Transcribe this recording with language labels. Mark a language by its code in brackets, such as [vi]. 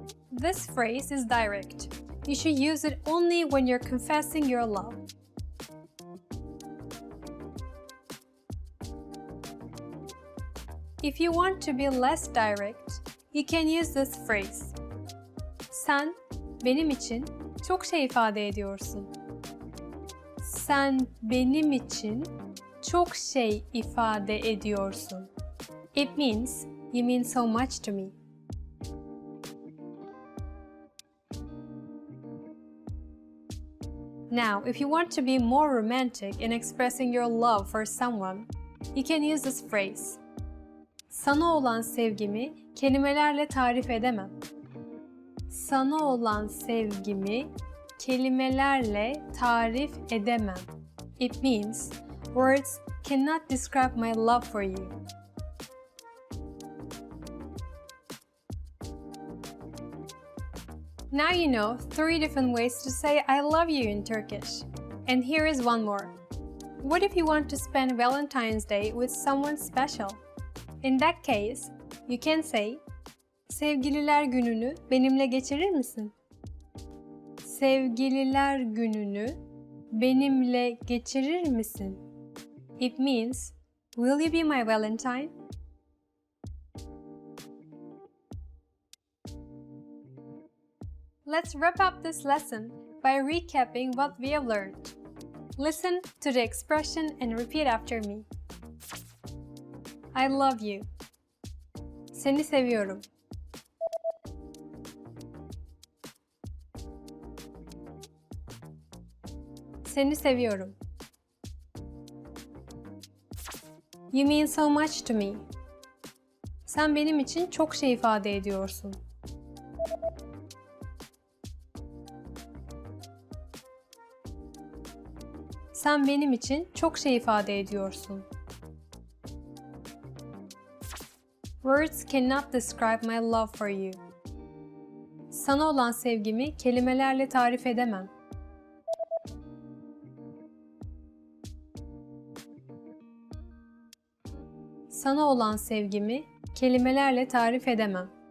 [en] This phrase is direct. You should use it only when you're confessing your love. If you want to be less direct, you can use this phrase. [tr] Sen benim için çok şey ifade ediyorsun. Sen benim için çok şey ifade ediyorsun. [en] It means you mean so much to me. Now, if you want to be more romantic in expressing your love for someone, you can use this phrase. [tr] Sana olan sevgimi kelimelerle tarif edemem. Sana olan sevgimi kelimelerle tarif edemem. [en] It means words cannot describe my love for you. Now you know 3 different ways to say I love you in Turkish. And here is one more. What if you want to spend Valentine's Day with someone special? In that case, you can say, [tr] Sevgililer gününü benimle geçirir misin? Sevgililer gününü benimle geçirir misin? [en] It means, will you be my Valentine? Let's wrap up this lesson by recapping what we have learned. Listen to the expression and repeat after me. I love you. [tr] Seni seviyorum. Seni seviyorum. [en] You mean so much to me. [tr] Sen benim için çok şey ifade ediyorsun. Sen benim için çok şey ifade ediyorsun. [en] Words cannot describe my love for you. [tr] Sana olan sevgimi kelimelerle tarif edemem. Sana olan sevgimi kelimelerle tarif edemem.